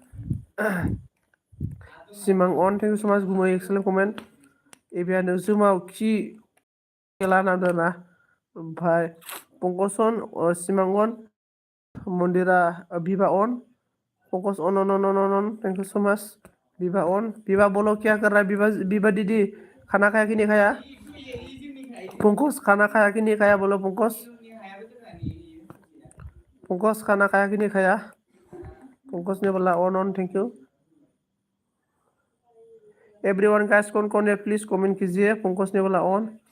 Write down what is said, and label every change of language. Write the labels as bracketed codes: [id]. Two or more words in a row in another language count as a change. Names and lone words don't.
[brx] सिमां अन [en] thank you so much [brx] गुमै [en] excellent comment [brx] एबियानो जोमाव खि खेला नांदों ना ओमफ्राय पंकज अन सिमां अन मन्दिरा बिबा अन पंकज अन [en] thank you so much [brx] बिबा अन बिबा [hi] बोलो क्या कर रहा है बिबा दीदी खाना खाया कि नहीं खाया पंकज खाना खाया कि नहीं खाया बोलो पंकज खाना खाया कि नहीं खाया पंकज ने बोला ऑन [en] thank you everyone guys [hi] कौन है प्लीज कमेंट कीजिए पंकज ने बोला ऑन